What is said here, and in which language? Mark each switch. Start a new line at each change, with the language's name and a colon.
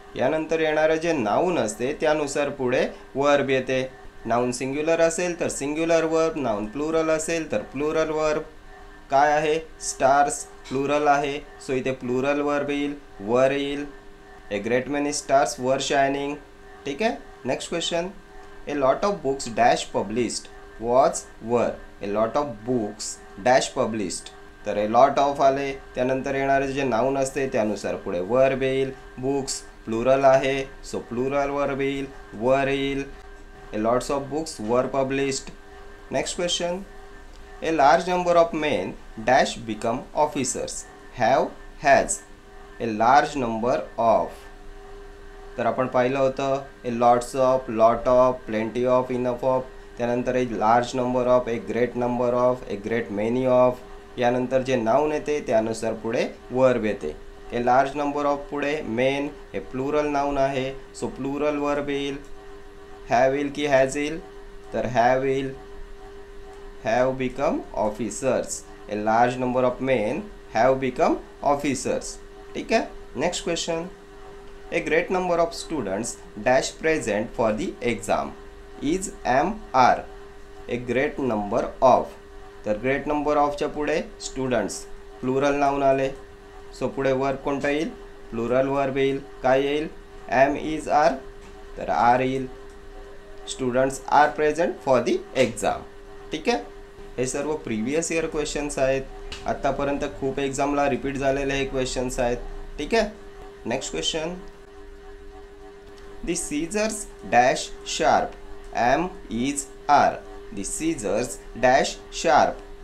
Marathi: यानंतर येणारं जे नाउन असते त्यानुसार पुढे वर्ब येते। नाउन सिंग्युलर असेल तर सिंग्युलर वर्ब, नाउन प्लुरल असेल तर प्लुरल वर्ब। काय आहे? स्टार्स प्लुरल आहे, सो इथे प्लुरल वर्ब येईल, वर येईल।
English: A great many stars were shining.
Marathi: ठीक आहे,
English: Next question, a lot of books dash published was were. A lot of books dash published.
Marathi: तर ए लॉट ऑफ आले, त्यानंतर येणारे जे नाउन असते त्यानुसार पुढे वर्ब येईल। बुक्स प्लुरल आहे, सो प्लुरल वर्ब येईल, वर येईल।
English: A lots of books were published. Next question, a large number of men dash become officers has. A large number of,
Marathi: तर आपण पाहिलं होतं
English: A lots of, lot of, plenty of, enough of, त्यानंतर a large number of, a great number of, a great many of.
Marathi: यानंतर जे noun येते त्यानुसार पुढे वर्ब येते।
English: a large number of
Marathi: पुढे मेन, हे प्लुरल नाउन आहे, सो प्लुरल वर्ब येईल। हॅव येईल की हॅज येईल? तर हॅव येईल, have become officers.
English: A large number of men have become officers.
Marathi: ठीक आहे,
English: Next question, a great number of students dash present for the exam is am are.
Marathi: A great number of, तर great number ऑफच्या पुढे students plural noun आले, so पुढे verb कोणता येईल? Plural verb येईल। काय येईल? एम इज आर, तर आर येईल।
English: Students are present for the exam.
Marathi: ठीक आहे, हे सर्व प्रिव्हियस इयर क्वेश्चन्स आहेत, आत्तापर्यंत खूप एक्झामला रिपीट झालेले हे क्वेश्चन्स आहेत। ठीक आहे,
English: Next question, the scissors dash sharp am is are. The scissors dash sharp.